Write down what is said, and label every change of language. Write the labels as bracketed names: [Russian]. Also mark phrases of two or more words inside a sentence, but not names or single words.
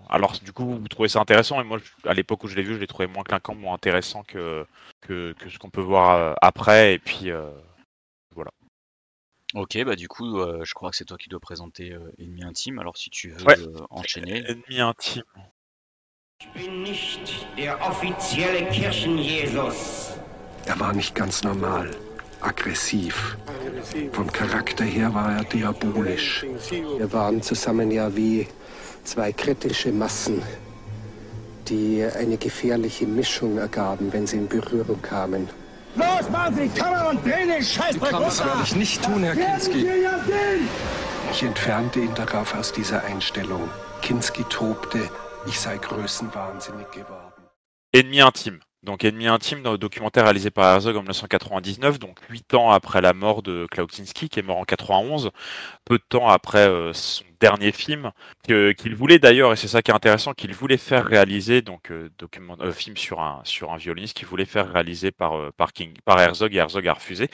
[French] Alors, du coup, vous trouvez ça intéressant, et moi, à l'époque où je l'ai vu, je l'ai trouvé moins clinquant, moins intéressant que ce qu'on peut voir après, et puis voilà. Ok, bah du coup, je crois que c'est toi qui dois présenter Ennemi Intime, alors si tu veux enchaîner. Ennemi Intime. [German] Ich bin nicht der offizielle Kirchen-Jesus. War nicht ganz normal. Aggressiv. Vom Charakter her war diabolisch. Wir waren zusammen wie zwei kritische Massen, die eine gefährliche Mischung ergaben, wenn sie in Berührung kamen. Los, machen Sie die Kamera und drehen den Scheißdreck runter! Das werde ich nicht tun, Herr Kinski. Ja, Ich entfernte ihn darauf aus dieser Einstellung. Kinski tobte, ich sei größenwahnsinnig geworden. [French] Ennemi intime. Donc Ennemi intime, dans le documentaire réalisé par Herzog en 1999, donc 8 ans après la mort de Klaus Kinski, qui est mort en 91, peu de temps après son dernier film, qu'il voulait d'ailleurs, et c'est ça qui est intéressant, qu'il voulait faire réaliser, donc film sur un violoniste, qu'il voulait faire réaliser par Herzog, et Herzog a refusé.